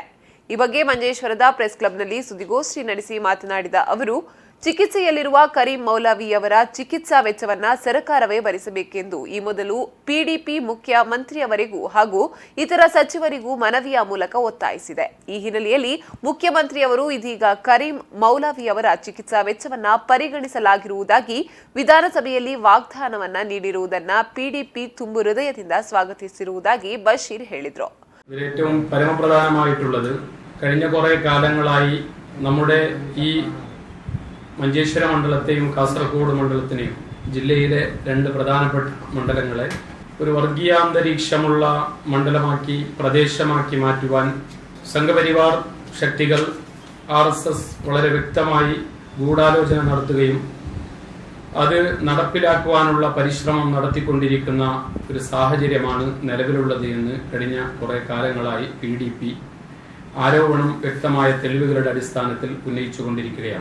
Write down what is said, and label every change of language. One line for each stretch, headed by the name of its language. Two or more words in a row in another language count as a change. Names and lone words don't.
Kannada: ಈ ಬಗ್ಗೆ ಮಂಜೇಶ್ವರದ ಪ್ರೆಸ್ ಕ್ಲಬ್ನಲ್ಲಿ ಸುದ್ದಿಗೋಷ್ಠಿ ನಡೆಸಿ ಮಾತನಾಡಿದ ಅವರು, ಚಿಕಿತ್ಸೆಯಲ್ಲಿರುವ ಕರೀಂ ಮೌಲಾವಿಯವರ ಚಿಕಿತ್ಸಾ ವೆಚ್ಚವನ್ನ ಸರ್ಕಾರವೇ ಭರಿಸಬೇಕೆಂದು ಈ ಮೊದಲು ಪಿಡಿಪಿ ಮುಖ್ಯಮಂತ್ರಿಯವರಿಗೂ ಹಾಗೂ ಇತರ ಸಚಿವರಿಗೂ ಮನವಿಯ ಮೂಲಕ ಒತ್ತಾಯಿಸಿದೆ. ಈ ಹಿನ್ನೆಲೆಯಲ್ಲಿ ಮುಖ್ಯಮಂತ್ರಿಯವರು ಇದೀಗ ಕರೀಂ ಮೌಲಾವಿಯವರ ಚಿಕಿತ್ಸಾ ವೆಚ್ಚವನ್ನ ಪರಿಗಣಿಸಲಾಗಿರುವುದಾಗಿ ವಿಧಾನಸಭೆಯಲ್ಲಿ ವಾಗ್ದಾನವನ್ನ ನೀಡಿರುವುದನ್ನ ಪಿಡಿಪಿ ತುಂಬು ಹೃದಯದಿಂದ ಸ್ವಾಗತಿಸಿರುವುದಾಗಿ ಬಶೀರ್ ಹೇಳಿದರು.
Malayalam: ഏറ്റവും പരമപ്രധാനമായിട്ടുള്ളത് കഴിഞ്ഞ കുറേ കാലങ്ങളായി നമ്മുടെ ഈ മഞ്ചേശ്വര മണ്ഡലത്തെയും കാസർഗോഡ് മണ്ഡലത്തിനെയും ജില്ലയിലെ രണ്ട് പ്രധാനപ്പെട്ട മണ്ഡലങ്ങളെ ഒരു വർഗീയാന്തരീക്ഷമുള്ള മണ്ഡലമാക്കി പ്രദേശമാക്കി മാറ്റുവാൻ സംഘപരിവാർ ശക്തികൾ RSS വളരെ വ്യക്തമായി ഗൂഢാലോചന നടത്തുകയും അത് നടപ്പിലാക്കുവാനുള്ള പരിശ്രമം നടത്തിക്കൊണ്ടിരിക്കുന്ന ഒരു സാഹചര്യമാണ് നിലവിലുള്ളത് എന്ന് കഴിഞ്ഞ കുറേ കാലങ്ങളായി PDP ആരോപണം വ്യക്തമായ തെളിവുകളുടെ അടിസ്ഥാനത്തിൽ ഉന്നയിച്ചുകൊണ്ടിരിക്കുകയാണ്.